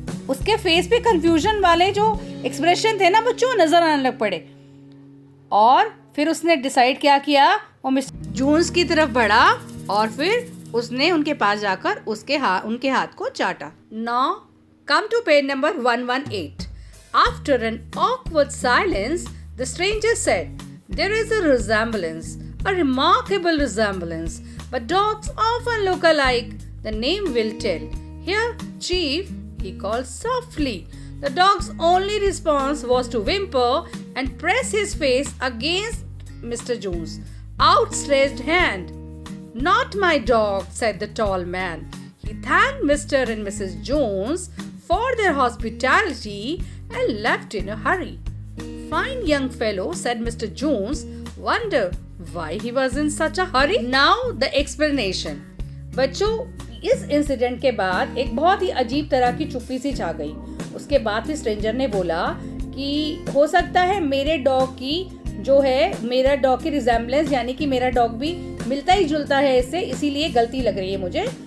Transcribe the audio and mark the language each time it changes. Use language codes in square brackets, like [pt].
[hi] उसके फेस पे कंफ्यूजन वाले जो एक्सप्रेशन थे ना वो नजर आने लग पड़े। और फिर उसने डिसाइड क्या किया, वो मिस्टर जून्स की तरफ बढ़ा और फिर उसने उनके पास जाकर उनके हाथ को चाटा। [en] Now come to page number 118. After an awkward silence, the stranger said, "There is a resemblance, a remarkable resemblance, but dogs often look alike. The name will tell. Here, Chief," he called softly. The dog's only response was to whimper and press his face against Mr. Jones' outstretched hand. "Not my dog," said the tall man. He thanked Mr. and Mrs. Jones for their hospitality and left in a hurry. "Fine young fellow," said Mr. Jones. "Wonder why he was in such a hurry?" Now the explanation. [hi] बच्चों, इस incident के बाद एक बहुत ही अजीब तरह की चुप्पी सी छा गई। उसके बाद फिर स्ट्रेंजर ने बोला कि हो सकता है मेरे डॉग की रिजेम्बलेंस, यानी कि मेरा डॉग भी मिलता ही जुलता है इससे, इसीलिए गलती लग रही है मुझे।